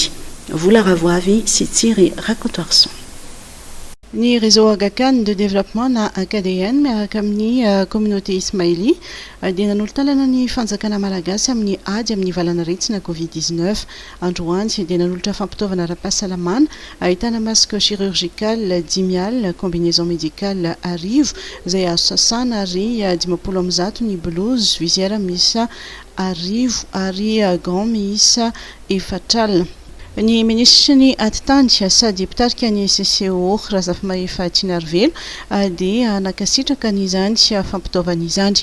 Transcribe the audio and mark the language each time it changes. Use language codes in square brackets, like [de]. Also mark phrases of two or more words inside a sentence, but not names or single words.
[mg] Vola Ravoavy sy Thierry Rakotoarson. Ny réseau Aga Khan de développement na AKDN miaraka amin'ny communauté ismaili dia nanolotalana ny fanjakana malagasy amin'ny ady amin'ny valanaretina Covid-19 androany. Dia nanolotra fampitaovana ara-pahasalamana ahitana [fr] masque chirurgical [mg] 10,000, [fr] combinaison médicale [mg] arivo izay azo sasana ary 50 ny blouse, visière miisa arivo ary gant miisa 4. Ny ministra ny atitany sady mpitarika ny CCO Razafy Tsinarivelo dia nakasitraka n'izany fampitaovana izany.